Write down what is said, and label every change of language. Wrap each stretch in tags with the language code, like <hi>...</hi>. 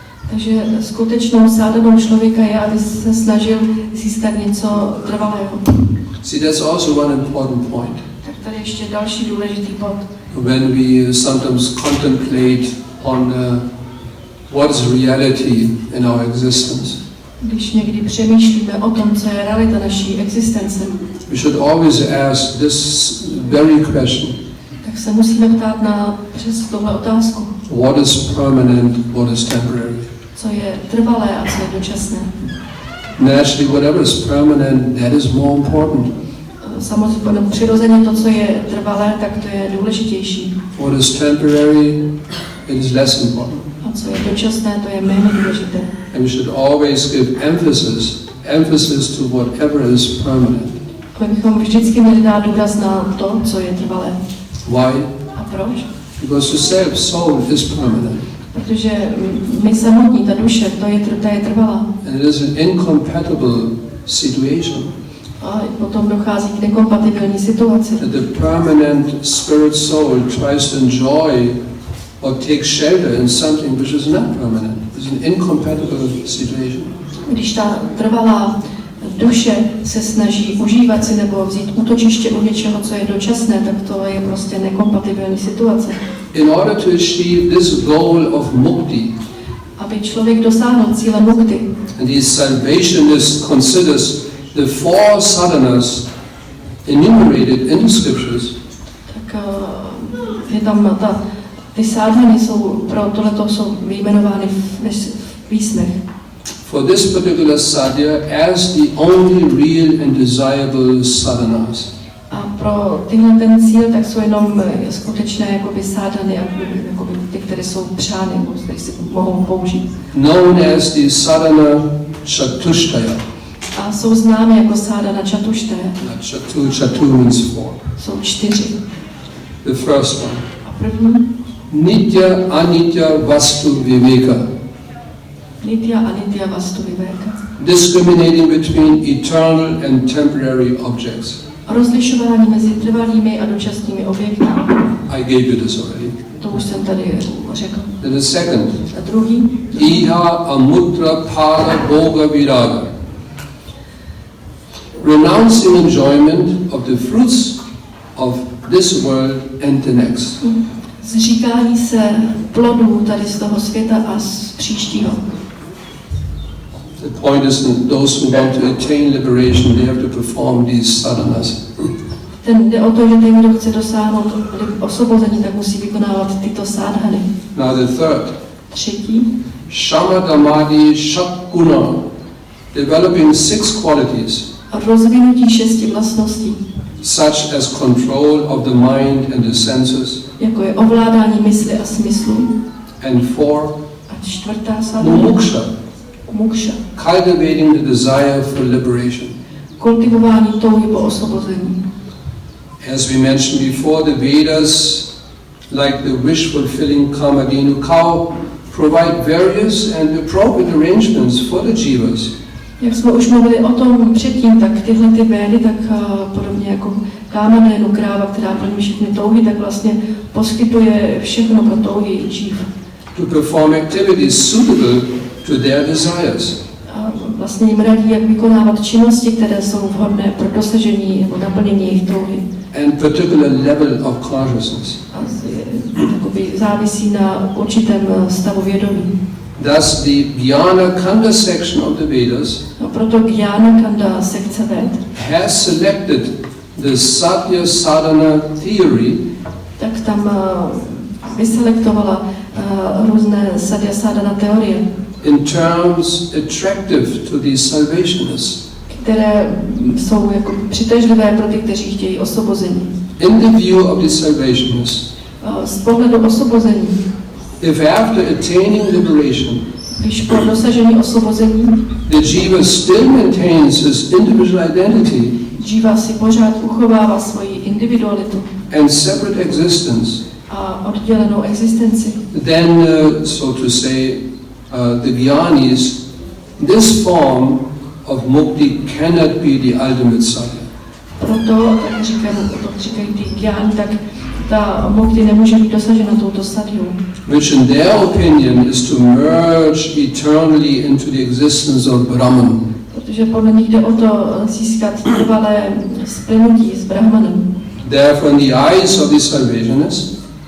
<cs>Takže skutečnou sadhanou člověka je, aby se snažil získat něco trvalého.</cs> <en>See, that's also one important point.</en> <cs>Tak tady ještě další důležitý bod.</cs> <en>When we sometimes contemplate on what is reality in our existence,</en> <cs>když někdy přemýšlíme o tom, co je realita naší existence,</cs> <en>we should always ask this very question.</en> <cs>Tak se musíme ptát na přes tuhle otázku.</cs> <en>What is permanent, what is temporary?</en> <cs>Co je trvalé a co je dočasné?</cs> <en>Naturally, whatever is permanent, that is more important.</en> <cs>Samozřejmě přirozeně to, co je trvalé, tak to je důležitější.</cs> <en>What is temporary, it is less important.</en> <cs>A co je dočasné, to je méně důležité.</cs> <en>And we should always give emphasis to whatever is permanent.</en> <cs>My bychom vždycky měli dát důraz na to, co je trvalé.</cs> <en>Why?</en> <cs>A proč?</cs> <en>Because the self-soul is permanent.</en> <cs>Protože my samotní, ta duše, ta je trvalá.</cs> <en>And it is an incompatible situation.</en> <cs>A potom dochází k nekompatibilní situaci.</cs> <en>That the permanent spirit soul tries to enjoy or take shelter in something which is not permanent. It's an incompatible situation.</en> <cs>Když ta trvalá duše se snaží užívat si nebo vzít útočiště u něčeho, co je dočasné, tak to je prostě nekompatibilní situace.</cs> <en>In order to achieve this goal of mukti,</en> <cs>aby člověk dosáhl cíle mukti,</cs> <en>and the salvationist considers the four sadhanas enumerated in the scriptures,</en> <cs>tak je tam ty sadhany jsou pro tohleto jsou vyjmenovány v písmech.</cs> <en>for this particular sadhya as the only real and desirable sadhanas.</en> <cs>A pro tyhle ten cíl, tak jsou jenom skutečné jakoby sadhany, jakoby ty, které jsou přány, které si mohou použít.</cs> <en>Known as the sadhana chatushtaya.</en> <cs>A jsou známy jako sadhana čatuštaja.</cs> <en>Chatu means four.</en> <cs>Jsou 4.</cs> <en>The first one.</en> <cs>A první,</cs> <sa>Nitya anitya vastu viveka. nitya anitya vastu viveka.</sa> <en>Discriminating between eternal and temporary objects.</en> <cs>Rozlišování mezi trvalými a dočasnými objekty.</cs> <en>I gave you this already.</en> <cs>To už jsem tady řekl.</cs> <en>Then the second.</en> <cs>A druhý,</cs> <sa>Iha amutra pala bhoga viraga.</sa> <en>Renouncing enjoyment of the fruits of this world and the next.</en> <cs>zříkání se plodů tady z toho světa a z příštího.</cs> <en>The point is that those who want to attain liberation, they have to perform these sadhanas.</en> <cs>Ten jde o to, že ten, kdo chce dosáhnout osvobození, tak musí vykonávat tyto sadhany.</cs> <en>Now the third.</en> <cs>Třetí,</cs> <en>Shamadamadi Shakguna, developing 6 qualities,</en> <cs>rozvinutí 6 vlastností,</cs> <en>such as control of the mind and the senses,</en> <cs>jako je ovládání mysli a smyslu.</cs> <en>and 4,</en> <cs>A čtvrtá sadhana,</cs> <sa>mumuksha, mukša,</sa> <en>cultivating the desire for liberation.</en> <cs>kultivování touhy po osvobození.</cs> <en>As we mentioned before, the Vedas, like the wish-fulfilling Kamadhenu cow, provide various and appropriate arrangements for the jivas.</en> <cs>Jak jsme už mluvili o tom předtím, tak tyhle ty védy, tak podobně jako kámena, kráva, která plní všechny touhy, tak vlastně poskytuje všechno pro touhy dživ.</cs> <en>To perform activities suitable to their desires.</en> <cs>A vlastně jim radí, jak vykonávat činnosti, které jsou vhodné pro dosažení nebo naplnění jejich touhy.</cs> <en>And particular level of consciousness.</en> <cs>A závisí na určitém stavu vědomí.</cs> <en>Thus, the Jnana Kanda section of the Vedas</en> <cs>Proto Jnana Kanda sekce Ved</cs> <en>has selected the Satya Sadhana theory</en> <cs>tak tam vyselektovala různé Satya Sadhana teorie,</cs> <en>in terms attractive to the salvationists.</en> <cs>které jsou jako přitažlivé pro ty, kteří chtějí osvobození.</cs> <en>In the view of the salvationists,</en> <cs>Z pohledu osvobození,</cs> <en>if after attaining liberation,</en> <cs>když po dosažení osvobození</cs> <en>the jiva still maintains his individual identity</en> <cs>Jiva si pořád uchovává svoji individualitu</cs> <en>and separate existence,</en> <cs>a oddělenou existenci,</cs> <en>then, so to say, the Jnanis, this form of mukti cannot be the ultimate sadhya.</en> <cs>proto, tak říkají ty Jnani, tak ta mukti nemůže být dosažena touto stadium,</cs> <en>Which in their opinion is to merge eternally into the existence of Brahman.</en> <cs>protože podle nich jde o to získat trvalé splynutí s Brahmanem.</cs> <en>Therefore, in the eyes of the salvationists,</en>